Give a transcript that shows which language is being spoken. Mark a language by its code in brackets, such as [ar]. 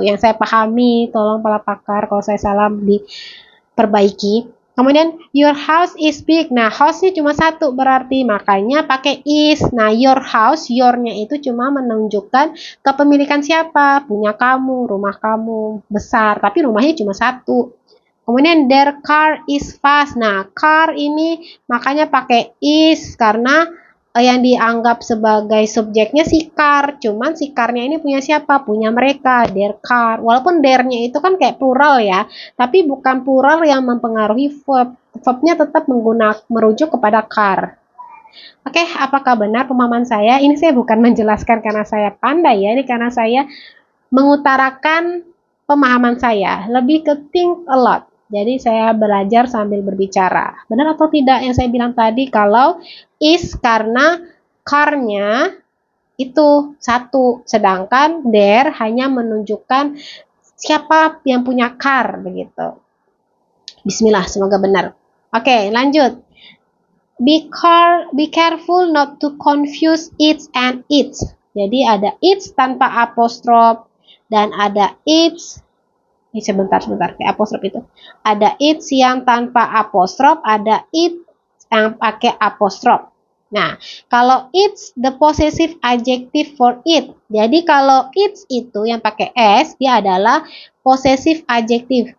[id] Yang saya pahami, tolong para pakar kalau saya salah diperbaiki. Kemudian [en] your house is big. [id] Nah, house-nya cuma satu berarti makanya pakai is. Nah, your house, your-nya itu cuma menunjukkan kepemilikan siapa? Punya kamu, rumah kamu besar, tapi rumahnya cuma satu. Kemudian [en] their car is fast. [id] Nah, car ini makanya pakai is karena yang dianggap sebagai subjeknya si car. Cuman si car-nya ini punya siapa? Punya mereka, [en] their car. [id] Walaupun their-nya itu kan kayak plural ya, tapi bukan plural yang mempengaruhi verb. Verb-nya tetap merujuk kepada car. Oke, apakah benar pemahaman saya? Ini saya bukan menjelaskan karena saya pandai ya, ini karena saya mengutarakan pemahaman saya. Lebih ke [en] think a lot. [id] Jadi saya belajar sambil berbicara. Benar atau tidak yang saya bilang tadi kalau is karena car-nya itu satu, sedangkan there hanya menunjukkan siapa yang punya car begitu. Bismillah, semoga benar. Oke, lanjut. [en] Be careful not to confuse its and its. [id] Jadi ada its tanpa apostrof dan ada its. Ini sebentar kayak apostrof itu. Ada its yang tanpa apostrof, ada it yang pakai apostrof. Nah, kalau [en] it's the possessive adjective for it. [id] Jadi kalau it's itu yang pakai s, dia adalah possessive adjective.